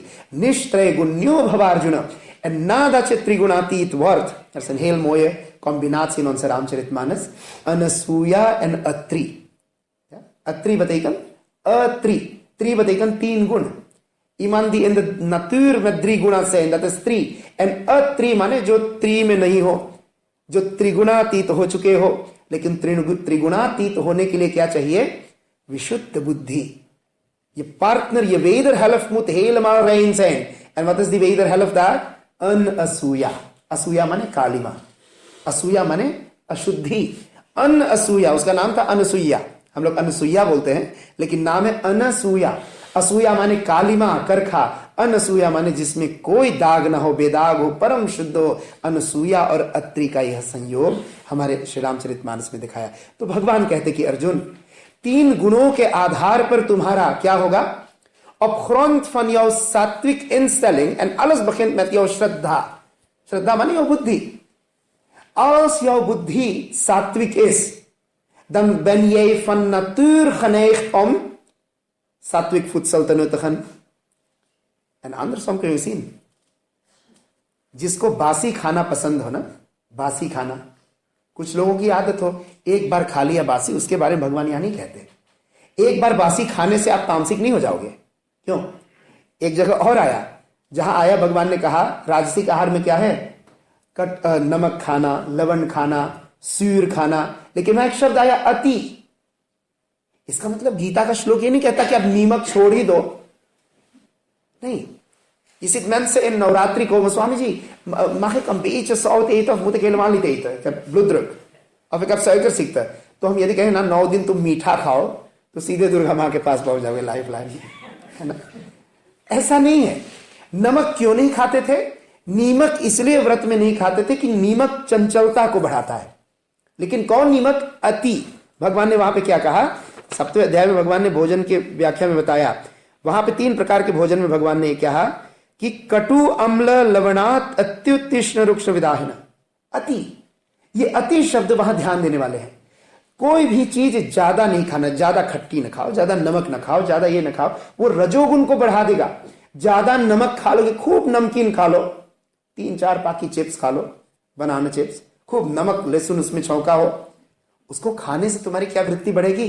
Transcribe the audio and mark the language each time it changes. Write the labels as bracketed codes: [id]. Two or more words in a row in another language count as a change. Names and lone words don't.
[sa] निस्त्रै गुण्यो भवार्जुन. [nl] En nadat je trigunatit wordt, er is een heel mooie combinatie in onze Ramcharitmanas, Anasuya en Atri. Ja? Atri betekent Atri. Tri betekent 10 guna. Iemand die in de natuur met 3 gunas zijn, dat is Tri. [hi] En Atri माने जो 3 में नहीं हो, जो त्रिगुणातीत हो चुके हो. लेकिन त्रिगुणातीत होने के लिए क्या चाहिए? विशुद्ध बुद्धि. [nl] Je partner, je wederhelft moet helemaal rein zijn. En wat is die wederhelft daar? [hi] Anasuya. Asuya माने kalima. असूया माने अशुद्धि. अन असूया, उसका नाम था अनसुईया. हम लोग अनसुईया बोलते हैं, लेकिन नाम है अनसूया. असूया माने कालिमा, करखा. अनसूया माने जिसमें कोई दाग ना हो, बेदाग हो, परम शुद्ध हो. अनसूया और अत्रि का यह संयोग हमारे श्री रामचरितमानस में दिखाया. तो भगवान कहते कि अर्जुन, 3 गुणों के आधार पर तुम्हारा क्या होगा? [nl] Op grond van jouw sattwik instelling, en alles begint met jouw shraddha. Shraddha माने jouw buddhi. Als jouw buddhi sattwik is, dan ben jij van natuur geneigd om sattwik voedsel te nuttigen. En andersom kun je zien. [hi] जिसको बासी खाना पसंद हो ना, बासी खाना, कुछ लोगों की आदत हो, एक बार खा लिया बासी, उसके बारे में भगवान यहाँ नहीं कहते. एक बार बासी खाने से आप तामसिक नहीं हो जाओगे। क्यों? एक जगह और आया, जहां आया भगवान ने कहा राजसिक आहार में क्या है, नमक खाना, लवण खाना, सूर खाना, लेकिन वहां एक शब्द आया अति। इसका मतलब गीता का श्लोक ये नहीं कहता कि आप नीमक छोड़ ही दो, नहीं। [nl] Je ziet mensen in Navratri komen, Swamiji, mag ik een beetje zout eten of moet ik helemaal niet eten? Ik heb bloeddruk of ik heb suikerziekte। [hi] तो हम यदि कहें ना 9 दिन तुम मीठा खाओ तो सीधे दुर्गा माँ के पास पहुंच जाओगे [en] life line, [hi] है ना। ऐसा नहीं है। नमक क्यों नहीं खाते थे? नीमक इसलिए व्रत में नहीं खाते थे कि नीमक चंचलता को बढ़ाता है। लेकिन कौन नीमक? अति। भगवान ने वहां पे क्या कहा? 7वें अध्याय में भगवान ने भोजन के व्याख्या में बताया, वहां पे 3 प्रकार के भोजन में भगवान ने कहा कि [sa] कटु अम्ल लवणात् अत्युत्तीक्ष्ण रुक्ष विदाहिन। [hi] अति, ये अति शब्द वहां ध्यान देने वाले हैं। कोई भी चीज ज्यादा नहीं खाना, ज्यादा खट्टी न खाओ, ज्यादा नमक न खाओ, ज्यादा ये न खाओ, वो रजोगुण को बढ़ा देगा। ज्यादा नमक खा लोगे, खूब नमकीन खा लो, 3-4 पाकी चिप्स खा लो, [en] banana chips, [hi] खूब नमक लहसुन उसमें छौंका हो, उसको खाने से तुम्हारी क्या वृत्ति बढ़ेगी?